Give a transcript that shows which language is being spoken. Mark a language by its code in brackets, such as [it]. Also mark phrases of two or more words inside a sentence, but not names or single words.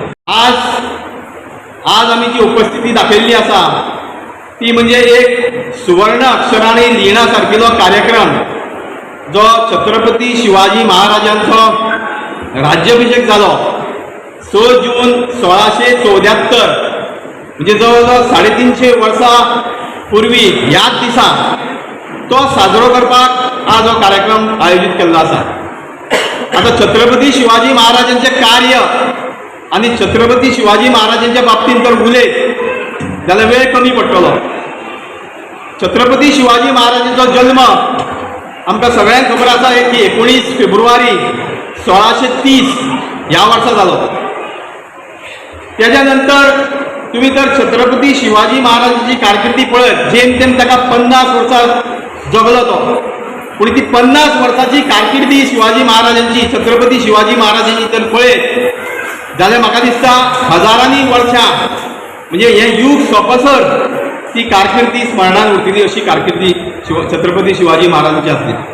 [kok] आज आम्ही जी उपस्थिती दाखवली असा ती म्हणजे एक सुवर्ण अक्षराने लिहिण्यासारखेलो कार्यक्रम जो छत्रपती शिवाजी महाराजांचो राज्याभिषेक झालो 6 जून 1674 म्हणजे जवळजवळ 350 वर्सां पूर्वी ह्याच दिसा तो साजरो करपाक आज हो कार्यक्रम आयोजित केल्लो आसा। [mr] आता छत्रपती शिवाजी महाराजांचे कार्य आणि छत्रपती शिवाजी महाराजांच्या बाबतीत जर [kok] उलयत जाल्यार वेळ कमी पडटलो। छत्रपती शिवाजी महाराजांचो जल्म आमकां सगळ्यांक खबर आसा की 19 फेब्रुवारी 1630 ह्या वर्सा जालो। त्याच्या नंतर तुम्ही जर छत्रपती शिवाजी महाराजांची कारकिर्दी पळयत जेमतेम ताका 50 वर्सां जगलो तो, पूण ती 50 वर्सांची कारकिर्दी शिवाजी महाराजांची, छत्रपती शिवाजी महाराजांची जर पळयत जाल्यार म्हाका दिसता हजारांनी वर्सां म्हणजे हे युग सोंपसर ती कारकिर्दी स्मरणान उरतली अशी कारकिर्दी छत्रपती शिवाजी महाराजांची आसली।